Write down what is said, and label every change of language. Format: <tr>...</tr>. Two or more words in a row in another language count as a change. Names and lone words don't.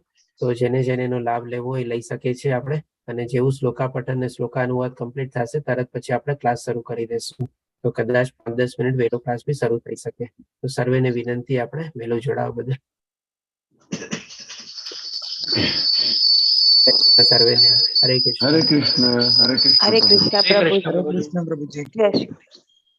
<gu>તો જેને જેને એનો લાભ લેવો હોય લઈ શકે છે આપણે। અને જેવું શ્લોકા પઠન અને શ્લોકા અનુવાદ કમ્પ્લીટ થશે તરત પછી આપણે ક્લાસ શરૂ કરી દેશું। તો કદાચ 5-10 મિનિટ વહેલો ક્લાસ બી શરૂ થઈ શકે। તો સર્વેને વિનંતી આપણે વહેલો જોડાવા બદલ। સર્વેને હરે કૃષ્ણ।</gu> <hi>हरे कृष्ण। हरे कृष्ण। हरे कृष्ण प्रभु जी। हरे कृष्ण प्रभु जी। जय श्री कृष्ण।</hi>